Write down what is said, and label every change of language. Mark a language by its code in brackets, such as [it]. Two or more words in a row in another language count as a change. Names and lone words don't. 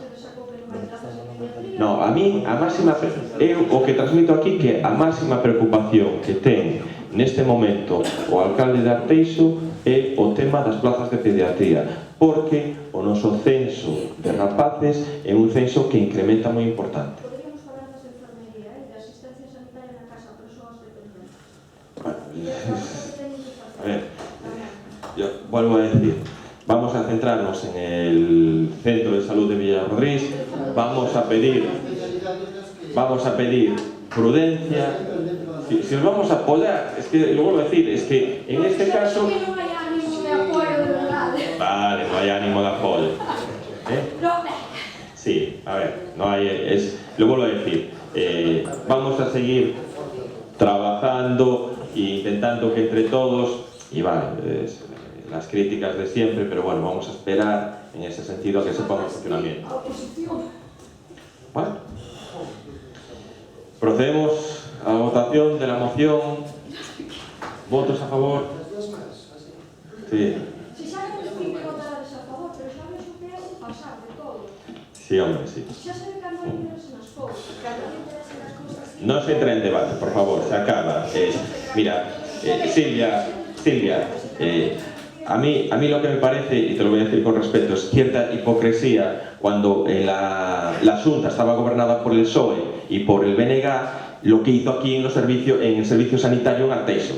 [gl] No, a mí a máxima, eu o que transmito aquí que a máxima preocupación que ten neste momento o alcalde de Arteixo é o tema das [es] plazas de pediatría, [gl] porque o noso censo de rapaces é un censo que incrementa moi importante. Poderíamos falar das enfermería, de asistencia sanitaria na casa a persoas dependentes. [es] A ver, yo vuelvo a decir, vamos a centrarnos en el Centro de Salud de Vilarrodrín, vamos a pedir prudencia. Si os vamos a apoyar, es que lo vuelvo a decir, es que en este caso... [gl] Non hai ánimo de apoio de verdade. [es] Vale, no hay ánimo de apoyo. Sí, a ver, no hay, lo vuelvo a decir, vamos a seguir trabajando e intentando que entre todos, y vale, las críticas de siempre, pero bueno, vamos a esperar en ese sentido a que se ponga en funcionamiento. ¿Vale? Procedemos a la votación de la moción. ¿Votos a favor? Sí. [gl] Si saben que hai que votar a favor, pero saben o que é o pasar de todo. [es] Sí, hombre, sí. [gl] Xa saben que non interesen as cousas, que non interesen as cousas. [es] No se entra en debate, por favor, se acaba. Mira, Silvia, a mí lo que me parece, y te lo voy a decir con respeto, es cierta hipocresía cuando la Xunta estaba gobernada por el PSOE y por el BNG, lo que hizo aquí en el servicio sanitario en Arteixo.